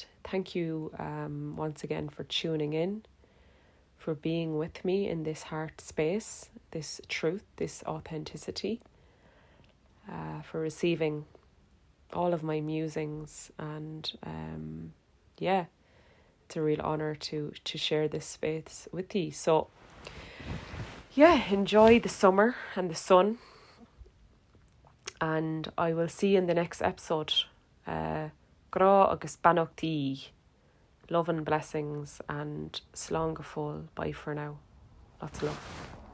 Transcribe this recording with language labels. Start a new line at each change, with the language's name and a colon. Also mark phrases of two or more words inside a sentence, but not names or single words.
English: Thank you once again for tuning in, for being with me in this heart space, this truth, this authenticity, for receiving all of my musings. And it's a real honour to share this space with you. So enjoy the summer and the sun, and I will see you in the next episode.
Irish: Grá agus bannochtaí.
English: Love and blessings, and
Irish: slán go fóill.
English: Bye for now. Lots of love.